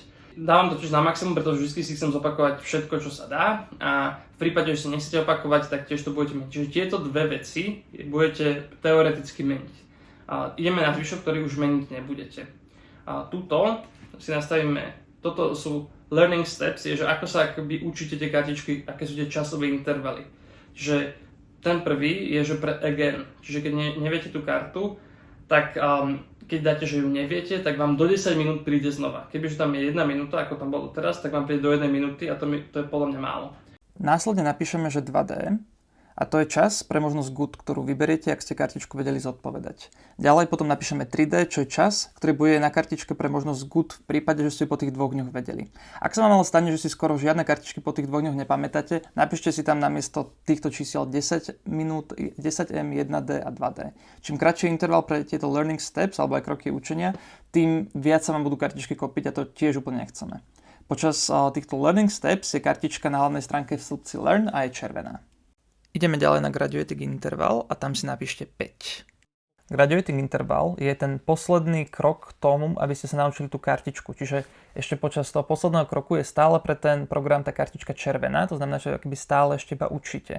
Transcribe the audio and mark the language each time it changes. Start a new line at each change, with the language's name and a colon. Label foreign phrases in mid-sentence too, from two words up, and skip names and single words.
Slovak: Dávam to tiež na maximum, pretože vždy si chcem zopakovať všetko, čo sa dá a v prípade, že si nechcete opakovať, tak tiež to budete meniť. Čiže tieto dve veci budete teoreticky meniť. Ideme na zvyšok, ktorý už meniť nebudete. Tuto si nastavíme, toto sú
English: learning steps,
Slovak: je, že ako sa akoby učíte tie kartičky, aké sú tie časové intervaly. Čiže ten prvý je, že pre again, čiže keď neviete tú kartu, tak keď dáte, že ju neviete, tak vám do 10 minút príde znova. Kebyže tam je 1 minúta, ako tam bolo teraz, tak vám príde do 1 minúty a to je podľa mňa málo. Následne napíšeme, že 2D a to je čas pre možnosť good, ktorú vyberiete, ak ste kartičku vedeli zodpovedať. Ďalej potom napíšeme 3D, čo je čas, ktorý bude na kartičke pre možnosť good v prípade, že ste po tých 2 dňoch vedeli. Ak sa vám ale stane, že si skoro žiadne kartičky po tých 2 dňoch nepamätáte, napíšte si tam namiesto týchto čísiel 10 minút, 10M, 1D a 2D. Čím kratší interval pre tieto
English: learning steps
Slovak: alebo aj kroky učenia, tým viac sa vám budú kartičky kopiť a to tiež úplne nechceme. Počas týchto
English: learning steps
Slovak: je kartička na hlavnej stránke v stĺpci learn a je červená. Ideme ďalej na
English: graduating interval
Slovak: a tam si napíšte 5.
English: Graduating interval
Slovak: je ten posledný krok k tomu, aby ste sa naučili tú kartičku. Čiže ešte počas toho posledného kroku je stále pre ten program tá kartička červená, to znamená, že akoby stále ešte iba učíte.